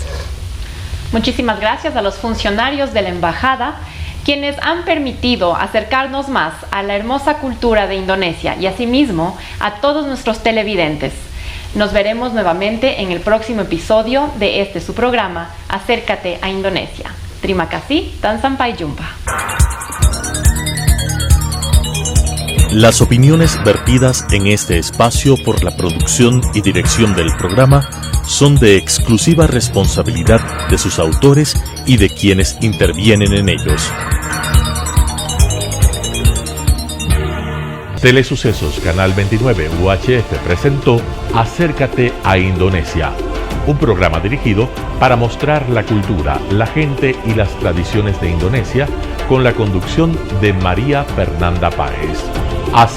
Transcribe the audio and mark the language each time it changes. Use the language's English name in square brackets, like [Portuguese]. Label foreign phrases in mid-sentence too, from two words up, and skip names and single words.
[Spanish] Muchísimas gracias a los funcionarios de la Embajada, quienes han permitido acercarnos más a la hermosa cultura de Indonesia y asimismo a todos nuestros televidentes. Nos veremos nuevamente en el próximo episodio de este su programa, Acércate a Indonesia. [Indonesian] Terima kasih dan sampai jumpa. [Spanish] Las opiniones vertidas en este espacio por la producción y dirección del programa son de exclusiva responsabilidad de sus autores y de quienes intervienen en ellos. Telesucesos Canal 29 UHF presentó Acércate a Indonesia, un programa dirigido para mostrar la cultura, la gente y las tradiciones de Indonesia con la conducción de María Fernanda Páez.